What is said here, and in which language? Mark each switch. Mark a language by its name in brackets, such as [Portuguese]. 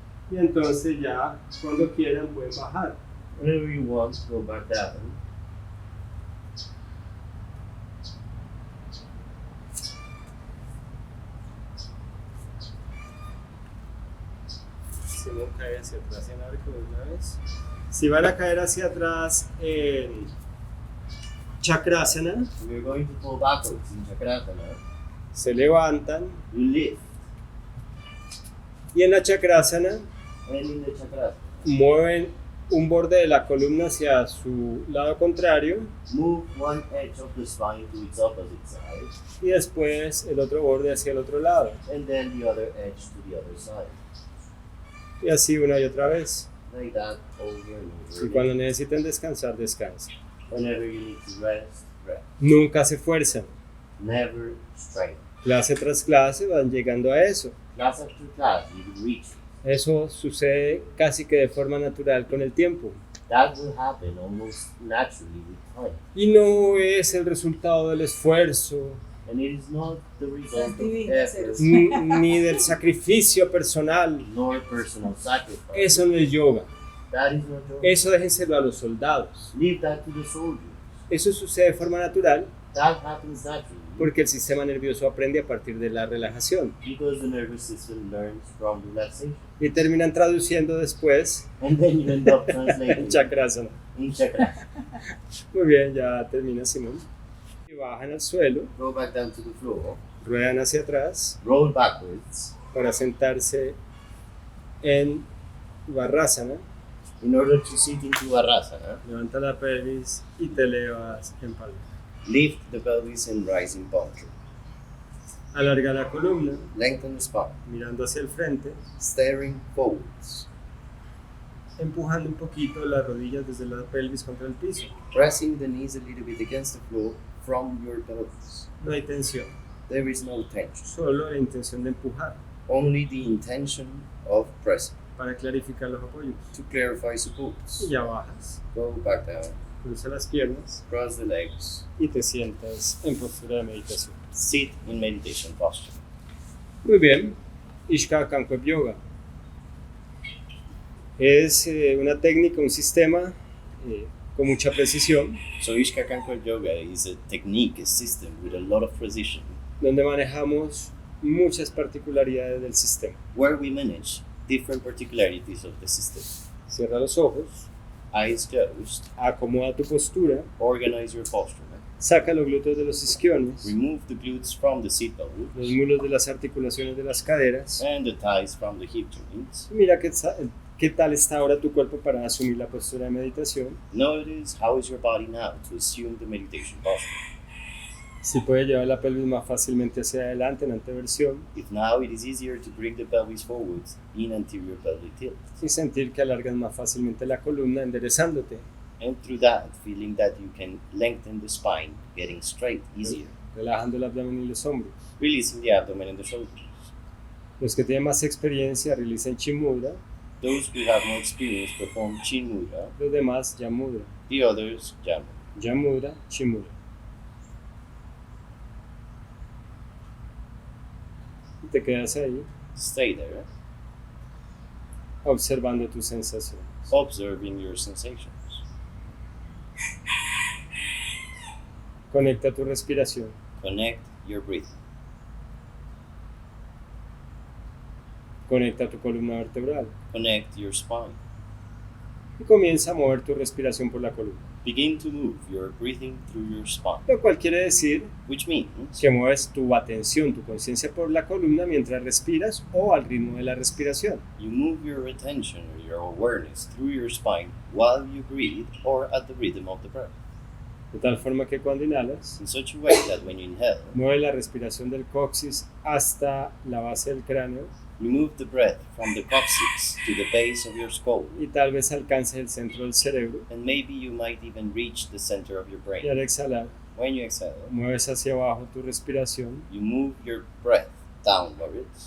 [Spanish] Y entonces ya cuando quieran pueden bajar. [English] Whenever you want, go back down. [Spanish] Si no cae hacia atrás en arco de una vez. Si van a caer hacia atrás en chakrasana, [English] We're going to pull backwards in chakrasana. [Spanish] se levantan [English] You lift, [Spanish] y en la chakrasana [English] and in the chakrasana, [Spanish] mueven un borde de la columna hacia su lado contrario [English] move one edge of the spine to its opposite side, [Spanish] y después el otro borde hacia el otro lado. [English] and then the other edge to the other side. [Spanish] Y así una y otra vez. [English] Like that over and over [Spanish] Y [English] again. [Spanish] cuando necesiten descansar, descansen. [English] Whenever you need to rest, rest. [Spanish] Nunca se fuerzan. [English] Never strain. [Spanish] Clase tras clase van llegando a eso. [English] Class after class, you will reach it. [Spanish] Eso sucede casi que de forma natural con el tiempo. [English] That will happen almost naturally with time. [Spanish] Y no es el resultado del esfuerzo, [English] And it is not the result of [Spanish] Divinas, [English] effort [Spanish] ni del sacrificio personal. [English] nor personal sacrifice. [Spanish] Eso no es yoga. [English] That is not yoga. [Spanish] Eso déjenselo a los soldados. [English] Leave that to the soldiers. [Spanish] Eso sucede de forma natural [English] That happens naturally [Spanish] porque el sistema nervioso aprende a partir de la relajación. [English] because the nervous system learns from relaxation. [Spanish] Y terminan traduciendo después [English] And then you end up [Spanish] en [English] translating [Spanish] chakrasana. [English] in chakrasana. [Spanish] Muy bien, ya termina Simón. Y bajan al suelo, [English] Go back down to the floor. [Spanish] ruedan hacia atrás [English] Roll backwards [Spanish] para sentarse en vajrasana. [English] in order to sit into Vajrasana. [Spanish] Levanta la pelvis y te elevas en palma. [English] Lift the pelvis and rise in posture. [Spanish] Alarga la columna, [English] Lengthen the spine. [Spanish] mirando hacia el frente, [English] Staring forwards. [Spanish] empujando un poquito las rodillas desde la pelvis contra el piso. [English] Pressing the knees a little bit against the floor from your pelvis. [Spanish] No hay tensión, [English] There is no tension. [Spanish] solo la intención de empujar [English] Only the intention of pressing. [Spanish] para clarificar los apoyos. [English] To clarify supports. [Spanish] Y ya bajas, [English] Go back down. [Spanish] cruza las piernas [English] Cross the legs. [Spanish] y te sientas en postura de meditación. [English] Sit in meditation posture. [Spanish] Muy bien, IKY Yoga. Es una técnica, un sistema con mucha precisión, [English] So IKY Yoga is a technique, a system with a lot of precision, [Spanish] donde manejamos muchas particularidades del sistema. [English] where we manage different particularities of the system. [Spanish] Cierra los ojos, [English] Eyes closed. [Spanish] acomoda tu postura, [English] Organize your posture. [Spanish] saca los glúteos de los isquiones, [English] Remove the glutes from the sit [Spanish] los [English] bones [Spanish] mulos de las articulaciones de las caderas. [English] and the thighs from the hip joints. [Spanish] Y mira qué tal está ahora tu cuerpo para asumir la postura de meditación. [English] Notice how is your body now to assume the meditation posture. [Spanish] Si puede llevar la pelvis más fácilmente hacia adelante en anteversión [English] If now it is easier to bring the pelvis forwards in anterior pelvic tilt. [Spanish] y sentir que alargas más fácilmente la columna enderezándote, [English] And through that, feeling that you can lengthen the spine, getting straight easier. [Spanish] relajando el abdomen y los hombros. [English] Releasing the abdomen and the shoulders. [Spanish] Los que tienen más experiencia realizan chin mudra, [English] Those who have more experience perform chin mudra, [Spanish] los demás ya mudra. [English] the others jam. [Spanish] Ya mudra, chin mudra. Y te quedas ahí [English] Stay there, [Spanish] observando tus sensaciones. [English] observing your sensations. [Spanish] Conecta tu respiración. [English] Connect your breathing. [Spanish] Conecta tu columna vertebral. [English] Connect your spine. [Spanish] Y comienza a mover tu respiración por la columna. [English] Begin to move your breathing through your spine, [Spanish] Lo cual quiere decir [English] which means [Spanish] que mueves tu atención, tu conciencia por la columna mientras respiras o al ritmo de la respiración. [English] you move your attention or your awareness through your spine while you breathe or at the rhythm of the breath. [Spanish] De tal forma que cuando inhalas, [English] In such a way that when you inhale, [Spanish] mueve la respiración del coxis hasta la base del cráneo [English] you move the breath from the coccyx to the base of your skull, [Spanish] y tal vez alcance el centro del cerebro. [English] and maybe you might even reach the center of your [Spanish] Y al [English] brain. [Spanish] exhalar, [English] When you exhale, [Spanish] mueves hacia abajo tu respiración [English] you move your breath downwards